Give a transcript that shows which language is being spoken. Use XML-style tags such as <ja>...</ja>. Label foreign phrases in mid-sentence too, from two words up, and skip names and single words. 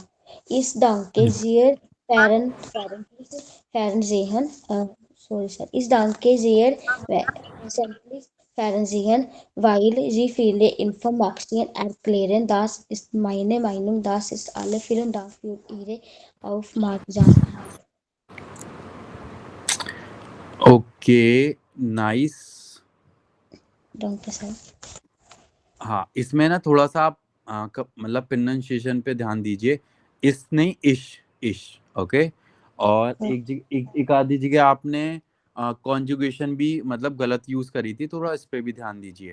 <de>Ich danke sehr Fernsehen.</de> <en>Sorry, sir.</en> <de>Ich danke sehr wesentlich Fernsehen, weil sie viele Informationen erklären. Das ist meine Meinung. Das ist alle. Vielen Dank für Ihre Aufmerksamkeit.</de> <en>okay, nice.</en> <de>Danke, sir.</de> <hi>हाँ, इसमें ना थोड़ा सा आप मतलब प्रोनाउंसिएशन पे ध्यान दीजिए। इस नहीं, इश, ओके। और एक आधी जगह आपने कॉन्जुगेशन भी मतलब गलत यूज करी थी, थोड़ा इस पे भी ध्यान दीजिए।</hi>